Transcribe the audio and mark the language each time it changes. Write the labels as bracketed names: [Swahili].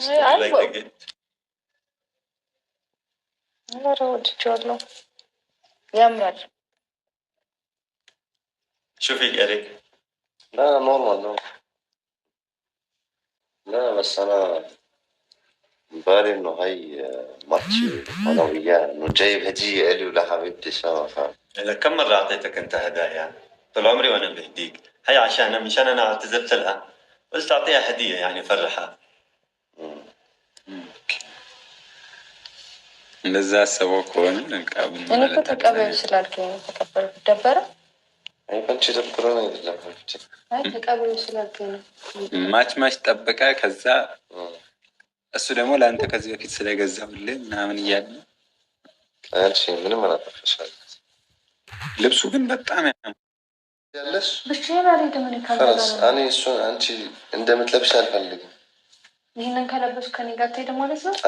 [Amharic] ኧረ ወድጄዋለሁ። ያምራል። [Arabic] شوفي إريك. لا نورمال نو. لا بس أنا بالي إنه هي ماتش أنا وياه إنه جايب هدية إلي ولحبيبتي سوا فاهم. إذا كم مرة أعطيتك أنت هدايا؟ طول عمري وأنا بهديك. هي عشان أنا اعتذرت لها قلت أعطيها هدية يعني فرحها. [Amharic] እንደዛ አሰበው ከሆነ እኔ እኮ ተቀበል ስላልከኝ ተቀበል ደበረ። አይ አንቺ ደብሮ ነው አይደለም። አይ ተቀበል ስላልከኝ ነው። ማች ጠበቀ። ከዛ እሱ ደግሞ ለአንተ ከዚህ በፊት ስለገዛሁልህ ምናምን እያለ አንቺ ምንም አላጠፋሽም። ልብሱ ግን በጣም ያለሽ ብቻዬን አልሄድም። እኔ እሱን አንቺ እንደምትለብሽ አልፈልግም። ይህንን ከለበስኩ ከኔ ጋር ትሄድ ማለት ነው?